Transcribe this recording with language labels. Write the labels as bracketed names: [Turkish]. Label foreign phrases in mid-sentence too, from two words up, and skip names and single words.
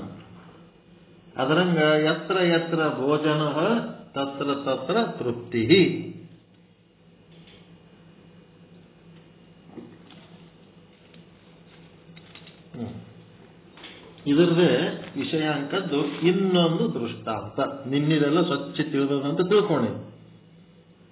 [Sanskrit] ಅದರಂಗ ಯತ್ರ ಯತ್ರ ಭೋಜನ ತತ್ರ ತತ್ರ ತೃಪ್ತಿ. [Kannada] ಇದರದೇ ವಿಷಯಾಂಕದ್ದು ಇನ್ನೊಂದು ದೃಷ್ಟಾಂತ. ನಿನ್ನಿದೆಲ್ಲ ಸ್ವಚ್ಛ ತಿಳಿದಂತ ತಿಳ್ಕೊಂಡಿ.